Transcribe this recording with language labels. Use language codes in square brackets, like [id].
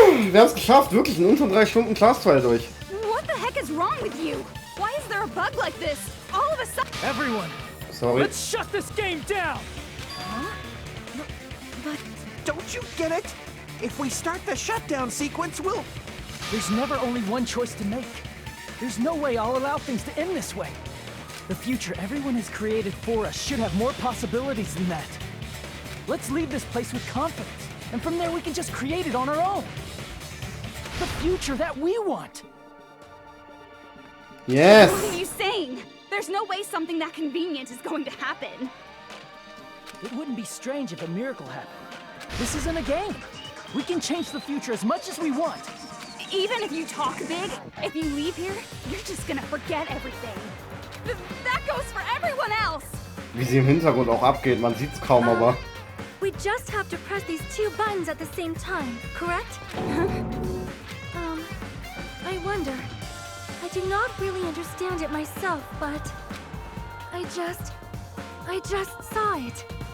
[de] Wir haben es geschafft, wirklich in unter 3 Stunden Class Trial durch. [en] What the heck is wrong with you? Why is there a bug like this? All of a sudden. Everyone. Sorry. Let's shut this game down. But don't you get it? If we start the shutdown sequence, we'll... There's never only one choice to make. There's no way I'll allow things to end this way. The future everyone has created for us should have more possibilities than that. Let's leave this place with confidence, and from there we can just create it on our own. The future that we want. Yes. What are you saying? There's no way something that convenient is going to happen. It wouldn't be strange if a miracle happened. This isn't a game. We can change the future as much as we want. Even if you talk big, if you leave here, you're just gonna forget everything. That goes for everyone else. [de] Wie sie im Hintergrund auch abgeht, man sieht's kaum, aber... [en] We just have to press these 2 buttons at the same time, correct? I wonder. I do not really understand it myself, but... I just saw it.